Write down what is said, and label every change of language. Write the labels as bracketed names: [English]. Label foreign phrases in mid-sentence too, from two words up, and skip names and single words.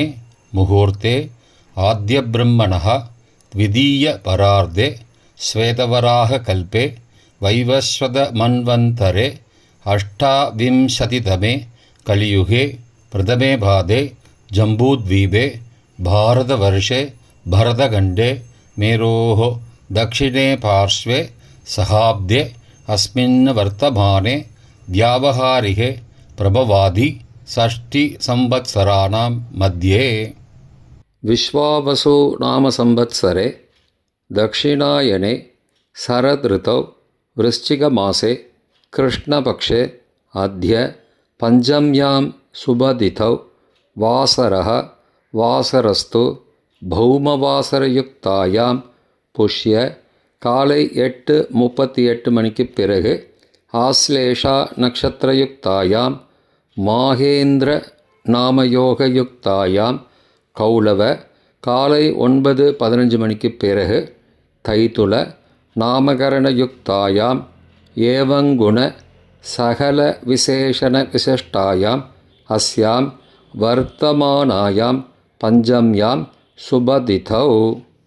[Sanskrit] मुहूर्ते आद्य ब्रह्मणः द्वितीय परार्धे श्वेतवराह कल्पे वैवस्वत मन्वन्तरे अष्टाविंशतितमे कलियुगे प्रथमे पादे जम्बूद्वीपे भारतवर्षे भरतखण्डे मेरोः दक्षिणे पार्श्वे सहाब्दे अस्मिन् वर्तमाने व्यावहारिके प्रभवादि षष्टिसंवत्सराणां मध्ये. विश्वावसु नाम संवत्सरे दक्षिणायने शरदृतौ वृश्चिकमासे कृष्णपक्षे अद्य पञ्चम्यां शुभतिथौ वासरः वासरस्तु भौमवासरयुक्तायां पुष्य [Tamil] காலை 8:38 மணிக்கு பிறகு [Sanskrit] आश्लेषा नक्षत्रयुक्तायां माहेन्द्र नामयोगयुक्तायां कौलव [Tamil] காலை 9:15 மணிக்கு பிறகு [Sanskrit] तैतिल नामकरणयुक्तायां एवंगुण सकल विशेषण विशिष्टायां अस्यां वर्तमानायां पञ्चम्यां शुभतिथौ.